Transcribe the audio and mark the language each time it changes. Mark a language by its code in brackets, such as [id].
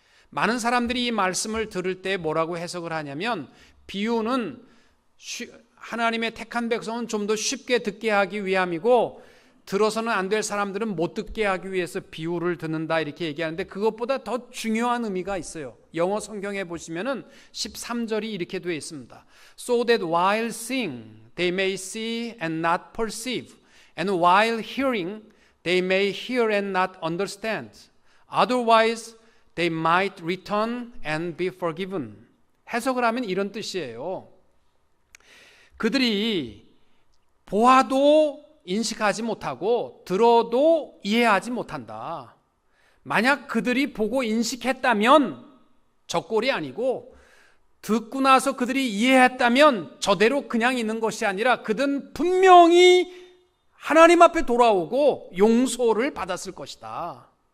[ko] 많은 사람들이 이 말씀을 들을 때 뭐라고 해석을 하냐면 비유는 하나님의 택한 백성은 좀 더 쉽게 듣게 하기 위함이고 들어서는 안 될 사람들은 못 듣게 하기 위해서 비유를 듣는다 이렇게 얘기하는데 그것보다 더 중요한 의미가 있어요. 영어 성경에 보시면은 13절이 이렇게 되어 있습니다. [en] So that while seeing they may see and not perceive, and while hearing they may hear and not understand. Otherwise they might return and be forgiven. [ko] 해석을 하면 이런 뜻이에요. 그들이 보아도 인식하지 못하고 들어도 이해하지 못한다. 만약 그들이 보고 인식했다면 저 꼴이 아니고 듣고 나서 그들이 이해했다면 저대로 그냥 있는 것이 아니라 그들은 분명히 하나님 앞에 돌아오고 용서를 받았을 것이다.